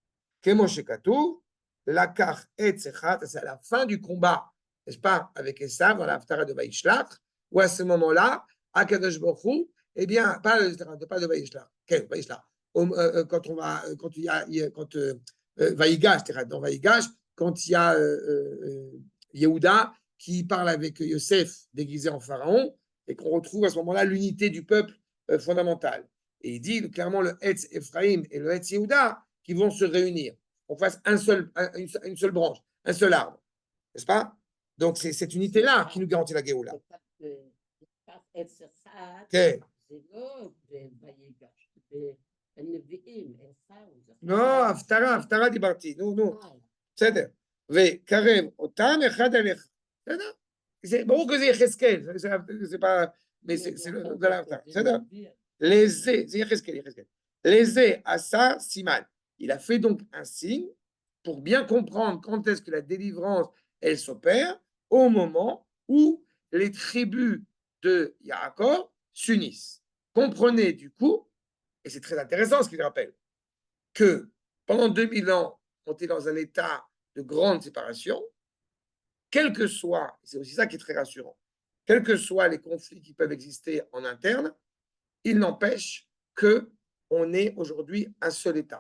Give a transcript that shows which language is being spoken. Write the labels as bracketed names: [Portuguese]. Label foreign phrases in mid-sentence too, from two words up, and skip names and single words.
[French] C'est à la fin du combat, n'est-ce pas, avec Esav dans l'Haftara de Vaïshlach, où à ce moment-là, [Hebrew] הקדוש ברוך הוא, [French] eh bien, pas de Vaïshlach, quand il y a, Vaïgash, dans Vaïgash, quand il y a Yehuda qui parle avec Yosef déguisé en pharaon, et qu'on retrouve à ce moment-là l'unité du peuple fondamental. Et il dit clairement le Hetz Ephraim et le Hetz Yehuda qui vont se réunir. On fasse une seule branche, un seul arbre. N'est-ce pas? Donc, c'est cette unité-là qui nous garantit la Géoula. [Hebrew] Okay. לא, הפטרה דיברתי, נו. בסדר. וקרב אותם אחד על אחד. בסדר? [French] ברור que [Hebrew] זה יחזקאל, זה [French] pas... mais c'est de l'Haftarah. בסדר? [Hebrew] זה יחזקאל. לזה עשה סימן. [French] Il a fait donc un signe pour bien comprendre quand est-ce que la délivrance, elle s'opère, au moment où les tribus de Yaakov s'unissent. Comprenez du coup, et c'est très intéressant ce qu'il rappelle, que pendant 2000 ans, on était dans un état de grande séparation, quel que soit, c'est aussi ça qui est très rassurant, quels que soient les conflits qui peuvent exister en interne, il n'empêche qu'on est aujourd'hui un seul État.